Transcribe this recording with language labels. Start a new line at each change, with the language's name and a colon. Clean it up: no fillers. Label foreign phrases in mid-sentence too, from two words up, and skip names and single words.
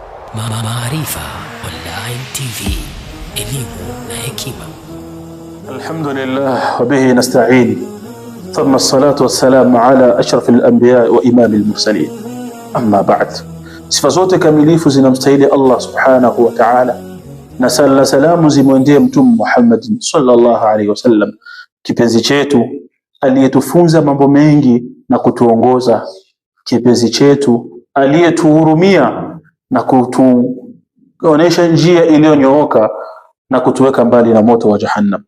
Swahili: Maarifa Online TV, elimu na hekima.
Arabic: الحمد لله وبه نستعين، ثم الصلاة والسلام على أشرف الأنبياء وإمام المرسلين، أما بعد.
Swahili: Sifa zote kamilifu zinamstahili Allah
Arabic: سبحانه وتعالى,
Swahili: na sala na salamu zimwendee Mtume Muhammad
Arabic: صلى الله عليه وسلم,
Swahili: kipenzi chetu aliyetufunza mambo mengi na kutuongoza, kipenzi chetu aliyetuhurumia na kutuonesha njia iliyonyooka na kutuweka mbali na moto wa Jahannam.